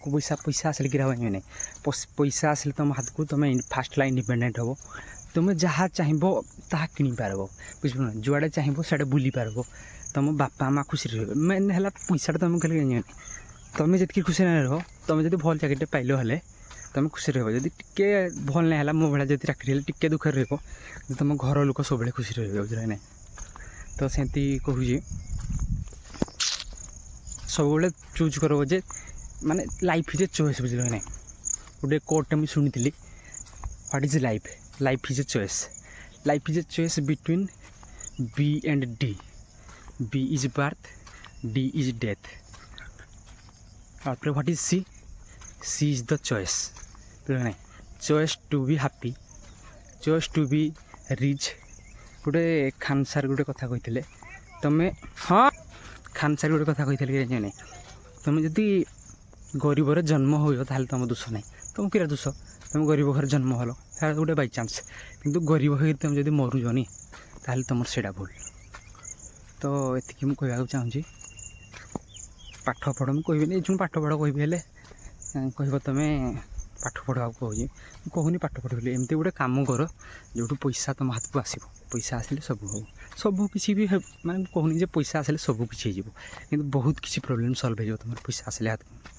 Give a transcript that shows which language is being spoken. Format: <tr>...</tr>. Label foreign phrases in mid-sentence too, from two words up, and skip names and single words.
<or>ପଇସା ଆସିଲେ କିରା ହୁଏ ନାହିଁ ପଇସା ଆସିଲେ ତୁମ ହାତକୁ ତୁମେ ଫାଷ୍ଟ ହେଲା ଇଣ୍ଡିପେଣ୍ଡେଣ୍ଟ ହେବ ତୁମେ ଯାହା ଚାହିଁବ ତାହା କିଣିପାରିବ ବୁଝିପାରିଲ ନା ଯୁଆଡ଼େ ଚାହିଁବ ସିଆଡ଼େ ବୁଲିପାରିବ ତୁମ ବାପା ମା ଖୁସିରେ ରହିବେ ମେନ୍ ହେଲା ପଇସାଟା ତୁମେ ଖାଲି ତୁମେ ଯେତିକି ଖୁସିରେ ରହ ତୁମେ ଯଦି ଭଲ ଚାକିରିଟେ ପାଇଲ ହେଲେ ତୁମେ ଖୁସିରେ ରହିବ ଯଦି ଟିକେ ଭଲ ନାହିଁ ହେଲା ମୋ ଭଳିଆ ଯଦି ଚାକିରି ହେଲେ ଟିକେ ଦୁଃଖରେ ରହିବ ତୁମ ଘର ଲୋକ ସବୁବେଳେ ଖୁସିରେ ରହିବେ ବୁଝିଲେ ନାହିଁ ତ ସେମିତି କହୁଛି ସବୁବେଳେ ଚୁଜ୍ କରିବ ଯେ ମାନେ</or> <en>life is a choice</en> <or>ବୁଝିଲ ନାହିଁ ଗୋଟେ କୋଟ୍ଟେ ମୁଁ ଶୁଣିଥିଲି</or> <en>what is life is a choice between B and D B is birth D is death after what is C is the choice choice to be happy choice to be rich</en> <or>ଗୋଟେ ଖାନ୍ ସାର୍ ଗୋଟେ କଥା କହିଥିଲେ ତମେ ହଁ ଖାନ୍ ସାର୍ ଗୋଟେ କଥା କହିଥିଲେ କି ଜାଣି ତମେ ଯଦି ଗରିବର ଜନ୍ମ ହୁଅ ତାହେଲେ ତୁମ ଦୋଷ ନାହିଁ ତୁମ କିରା ଦୋଷ ତୁମେ ଗରିବ ଘରେ ଜନ୍ମ ହେଲ ସେଇଟା ଗୋଟେ ବାଇଚାନ୍ସ କିନ୍ତୁ ଗରିବ ହେଇକି ତୁମେ ଯଦି ମରୁଛନି ତାହେଲେ ତୁମର ସେଇଟା ଭୁଲ ତ ଏତିକି ମୁଁ କହିବାକୁ ଚାହୁଁଛି ପାଠ ପଢ଼ ମୁଁ କହିବିନି ଏଇ ପାଠ ପଢ଼ କହିବି ହେଲେ କହିବ ତୁମେ ପାଠ ପଢ଼ିବାକୁ କହୁଛି ମୁଁ କହୁନି ପାଠ ପଢ଼ ବୋଲି ଏମିତି ଗୋଟେ କାମ କର ଯେଉଁଠୁ ପଇସା ତୁମ ହାତକୁ ଆସିବ ପଇସା ଆସିଲେ ସବୁ ହେବ ସବୁ କିଛି ବି ମାନେ ମୁଁ କହୁନି ଯେ ପଇସା ଆସିଲେ ସବୁ କିଛି ହେଇଯିବ କିନ୍ତୁ ବହୁତ କିଛି</or> <en>problem solve</en> <or>ହେଇଯିବ ତୁମର ପଇସା ଆସିଲେ ହାତକୁ</or>